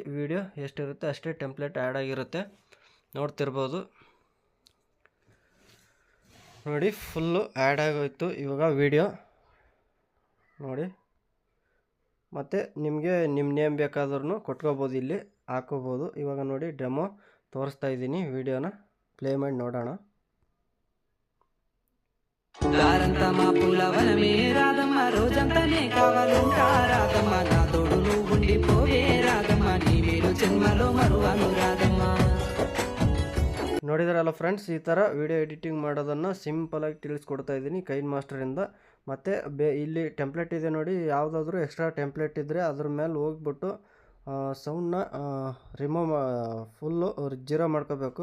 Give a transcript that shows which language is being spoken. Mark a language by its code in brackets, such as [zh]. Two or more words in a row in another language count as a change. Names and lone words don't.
[kn] ವಿಡಿಯೋ ಎಷ್ಟಿರುತ್ತೆ ಅಷ್ಟೇ [en] template add [kn] ಆಗಿರುತ್ತೆ, ನೋಡ್ತಿರ್ಬೋದು ನೋಡಿ. ಫುಲ್ಲು ಆ್ಯಡ್ ಆಗೋಯ್ತು ಇವಾಗ ವಿಡಿಯೋ ನೋಡಿ. ಮತ್ತು ನಿಮಗೆ ನಿಮ್ಮ ನೇಮ್ ಬೇಕಾದ್ರೂ ಕೊಟ್ಕೋಬೋದು, ಇಲ್ಲಿ ಹಾಕೋಬೋದು. ಇವಾಗ ನೋಡಿ ಡೆಮೋ ತೋರಿಸ್ತಾ ಇದ್ದೀನಿ, ವಿಡಿಯೋನ ಪ್ಲೇ ಮಾಡಿ ನೋಡೋಣ. [te] దారంతమ్మ పులవనమే రాధమ్మ రోజంతనే కావాలంటా రాధమ్మ నా తోడు నువ్వు ఉండిపోవే రాధమ్మ నీ మేలు జన్మలో మరువను రాధమ్మ. [kn] ನೋಡಿದ್ರಲ್ಲ ಫ್ರೆಂಡ್ಸ್, ಈ ಥರ [en] video editing [kn] ಮಾಡೋದನ್ನು ಸಿಂಪಲಾಗಿ ತಿಳಿಸ್ಕೊಡ್ತಾ ಇದ್ದೀನಿ ಕೈನ್ ಮಾಸ್ಟರಿಂದ. ಮತ್ತು ಇಲ್ಲಿ ಟೆಂಪ್ಲೇಟ್ ಇದೆ ನೋಡಿ, ಯಾವುದಾದ್ರೂ [en] extra template [kn] ಇದ್ದರೆ ಅದ್ರ ಮೇಲೆ ಹೋಗ್ಬಿಟ್ಟು ಸೌಂಡನ್ನ ರಿಮೂವ್ ಫುಲ್ಲು 0 ಮಾಡ್ಕೋಬೇಕು.